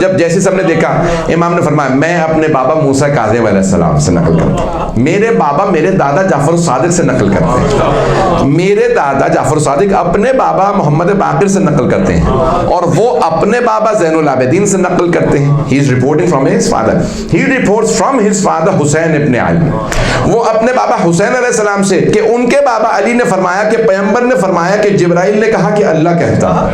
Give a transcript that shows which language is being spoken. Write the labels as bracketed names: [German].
[Urdu] جب جیسے سب نے دیکھا, امام نے فرمایا میں اپنے بابا موسیٰ کاظم علیہ السلام سے نقل کرتا ہوں. میرے بابا میرے دادا جعفر الصادق سے نقل کرتے ہیں. میرے دادا جعفر الصادق اپنے بابا محمد باقر سے نقل کرتے ہیں, اور وہ اپنے بابا زین العابدین سے نقل کرتے ہیں. [English] He is reporting from his father. He reports from his father Hussain ibn Ali. [Urdu] وہ اپنے بابا حسین علیہ السلام سے کہ ان کے بابا علی نے فرمایا کہ پیغمبر نے فرمایا کہ جبرائیل نے کہا کہ اللہ کہتا.